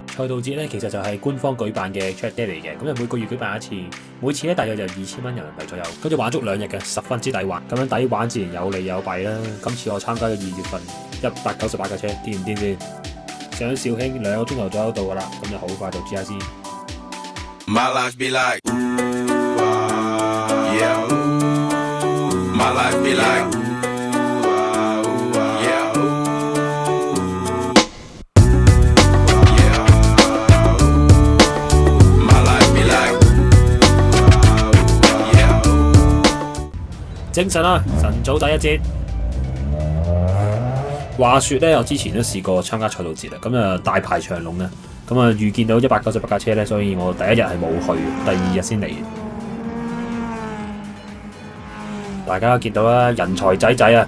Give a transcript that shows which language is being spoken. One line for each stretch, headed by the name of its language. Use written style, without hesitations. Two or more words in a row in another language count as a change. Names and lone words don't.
Cantonese: 賽道節咧其實就係官方舉辦嘅
English: track day
Cantonese: 嚟嘅，咁就每個月舉辦一次，每次咧大約就2000蚊人民幣左右，咁就玩足2日嘅，十分之抵玩。咁樣抵玩自然有利有弊啦。今次我參加嘅2月份198架車，癲唔癲先？上肇慶2個鐘頭左右到噶啦，咁就好快到 GIC。
English: My life be like, yeah. My life be like, yeah. My life be like, yeah.
Cantonese: 精神啊！晨早第一節。話說咧，我之前都試過參加賽道節啦，咁啊大排長龍啊，咁啊預見到198架車咧，所以我第一日係冇去，第2日先嚟。大家見到啦，人才仔仔啊！